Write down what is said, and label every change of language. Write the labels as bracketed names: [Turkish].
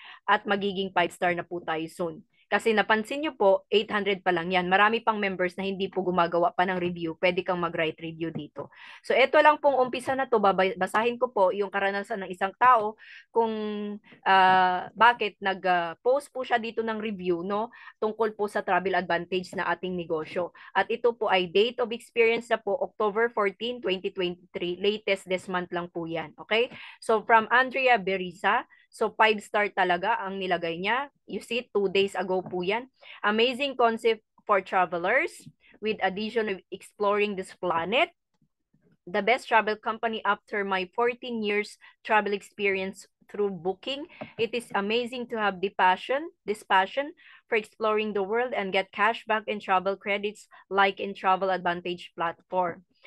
[Filipino] At magiging 5-star na po tayo soon. Kasi napansin nyo po, 800 pa lang yan. Marami pang members na hindi po gumagawa pa ng review. Pwede kang mag-write review dito. So, ito lang pong umpisa na to. Basahin ko po yung karanasan ng isang tao kung bakit nag-post po siya dito ng review, no? Tungkol po sa travel advantage na ating negosyo. At ito po ay date of experience na po, October 14, 2023. [English] Latest this month [Filipino] lang po yan. [English] Okay? So, from Andrea Berisa. [Filipino] So, 5-star talaga ang nilagay niya. [English] You see, 2 days ago [Filipino] po yan. [English] Amazing concept for travelers with addition of exploring this planet. The best travel company after my 14 years travel experience through Booking. It is amazing to have this passion for exploring the world and get cashback and travel credits like in Travel Advantage platform.